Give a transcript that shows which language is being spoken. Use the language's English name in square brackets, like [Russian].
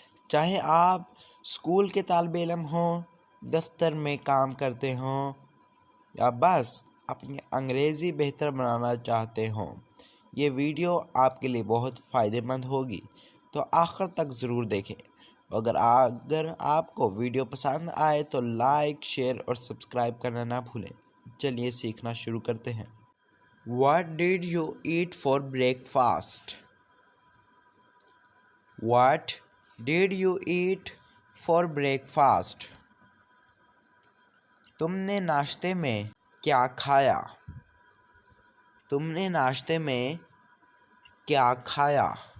[Hindi] चाहे आप स्कूल के तालिब इल्म हों, दफ्तर में काम करते हों या बस अपनी अंग्रेज़ी बेहतर बनाना चाहते हों, ये वीडियो आपके लिए बहुत फ़ायदेमंद होगी, तो आखिर तक ज़रूर देखें। अगर आपको वीडियो पसंद आए तो लाइक, शेयर और सब्सक्राइब करना ना भूलें। चलिए सीखना शुरू करते हैं। [English] What did you eat for breakfast? What did you eat for breakfast? [Hindi] तुमने नाश्ते में क्या खाया? तुमने नाश्ते में क्या खाया?